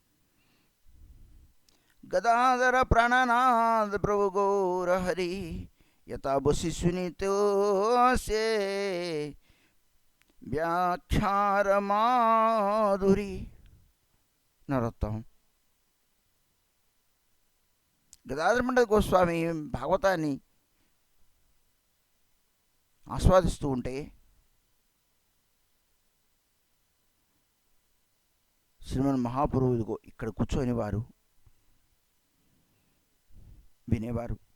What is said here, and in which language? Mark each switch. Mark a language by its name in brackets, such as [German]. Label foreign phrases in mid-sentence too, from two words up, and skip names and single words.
[Bangla] గదాధర ప్రాణనాథ ప్రభు గౌర హరి যথা বসি শুনি তো সে ব্যাখ্যার মাধুরী నరోత్తమం. [Telugu] గదాధర మండలి గోస్వామి భాగవతాన్ని ఆస్వాదిస్తూ ఉంటే శ్రీమన్ మహాప్రభువు ఇదిగో ఇక్కడ కూర్చొని వారు వినేవారు.